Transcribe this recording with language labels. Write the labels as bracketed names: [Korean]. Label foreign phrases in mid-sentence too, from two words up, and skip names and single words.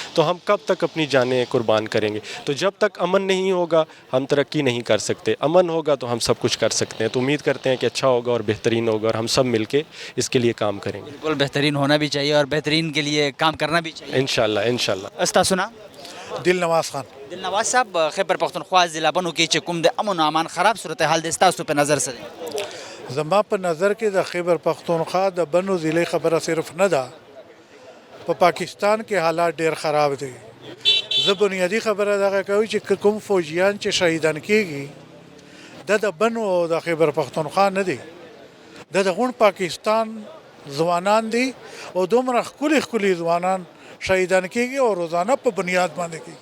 [Urdu] تو ہم کب تک اپنی جانیں قربان کریں گے؟ تو جب تک امن نہیں ہوگا ہم ترقی نہیں کر سکتے. امن ہوگا تو ہم سب کچھ کر سکتے ہیں. تو امید کرتے ہیں کہ اچھا ہوگا اور بہترین ہوگا اور ہم سب مل کے اس کے لیے کام کریں گے. بالکل بہترین ہونا بھی چاہیے اور بہترین کے لیے کام کرنا بھی چاہیے [Arabic] انشاءاللہ انشاءاللہ. [Pashto] استا سنا دل نواز خان. دل نواز صاحب، خیبر پختونخوا ضلع بنو کې چې کوم د امن و امان خراب صورتحال دی ستاسو په نظر څه دی؟ زما په نظر کې د خیبر پختونخوا د بنو ضلع خبره صرف نه ده، په پاکستان کې حالات ډیر خراب دي. زه بنیادي خبره دغه کوي چې کوم فوجیان چې شهیدان کیږي د بنو او د خیبر پښتونخوا نه دي، د غون پاکستان ځوانان دي او دومره ښکلي ښکلي ځوانان شهیدان کیږي او روزانه په بنیاد باندې کیږي.